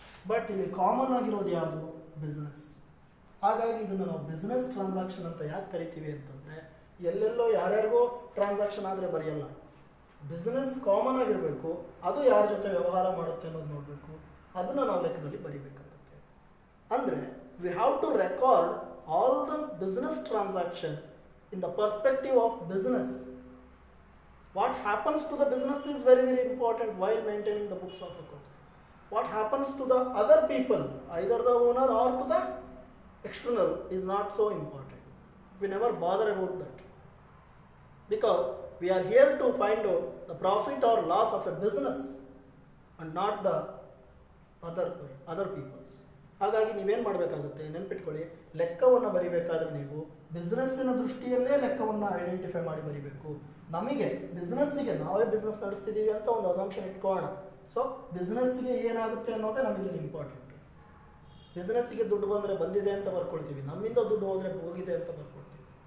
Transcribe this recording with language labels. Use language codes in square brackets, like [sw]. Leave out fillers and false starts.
[kn] But ಇಲ್ಲಿ common ಆಗಿರೋದು ಯಾವುದು, ಬಿಸ್ನೆಸ್. ಹಾಗಾಗಿ ಇದನ್ನು ನಾವು ಬಿಸ್ನೆಸ್ ಟ್ರಾನ್ಸಾಕ್ಷನ್ ಅಂತ ಯಾಕೆ ಕರಿತೀವಿ ಅಂತಂದರೆ, ಎಲ್ಲೆಲ್ಲೋ ಯಾರ್ಯಾರಿಗೋ ಟ್ರಾನ್ಸಾಕ್ಷನ್ ಆದರೆ ಬರೆಯಲ್ಲ, ಬಿಸ್ನೆಸ್ ಕಾಮನ್ ಆಗಿರಬೇಕು, ಅದು ಯಾರ ಜೊತೆ ವ್ಯವಹಾರ ಮಾಡುತ್ತೆ ಅನ್ನೋದು ನೋಡಬೇಕು, ಅದನ್ನು ನಾವು ಲೆಕ್ಕದಲ್ಲಿ ಬರೀಬೇಕಾಗುತ್ತೆ. ಅಂದರೆ [en] We have to record all the business transaction in the perspective of business. What happens to the business is very very important while maintaining the books of accounts. What happens to the other people, either the owner or to the external, is not so important. We never bother about that, because we are here to find out the profit or loss of a business and not the other people's. [kn] ಹಾಗಾಗಿ ನೀವೇನು ಮಾಡಬೇಕಾಗುತ್ತೆ, ನೆನ್ಪಿಟ್ಕೊಳ್ಳಿ, ಲೆಕ್ಕವನ್ನು ಬರಿಬೇಕಾದ್ರೆ ನೀವು ಬಿಸ್ನೆಸ್ಸಿನ ದೃಷ್ಟಿಯಲ್ಲೇ ಲೆಕ್ಕವನ್ನು identify ಮಾಡಿ ಬರಿಬೇಕು. ನಮಗೆ ಬಿಸ್ನೆಸ್ಸಿಗೆ ನಾವೇ ಬಿಸ್ನೆಸ್ ನಡೆಸ್ತಿದ್ದೀವಿ ಅಂತ ಒಂದು ಅಸಂಪ್ಷನ್ ಇಟ್ಕೊಳ್ಳೋಣ. ಸೊ ಬಿಸ್ನೆಸ್ಸಿಗೆ ಏನಾಗುತ್ತೆ ಅನ್ನೋದೇ ನಮಗೆ ಇಂಪಾರ್ಟೆಂಟ್. ಬಿಸ್ನೆಸ್ಸಿಗೆ ದುಡ್ಡು ಬಂದರೆ ಬಂದಿದೆ ಅಂತ ಬರ್ಕೊಳ್ತೀವಿ, ನಮ್ಮಿಂದ ದುಡ್ಡು ಹೋದರೆ ಹೋಗಿದೆ ಅಂತ ಬರ್ಕೊಳ್ತೀವಿ.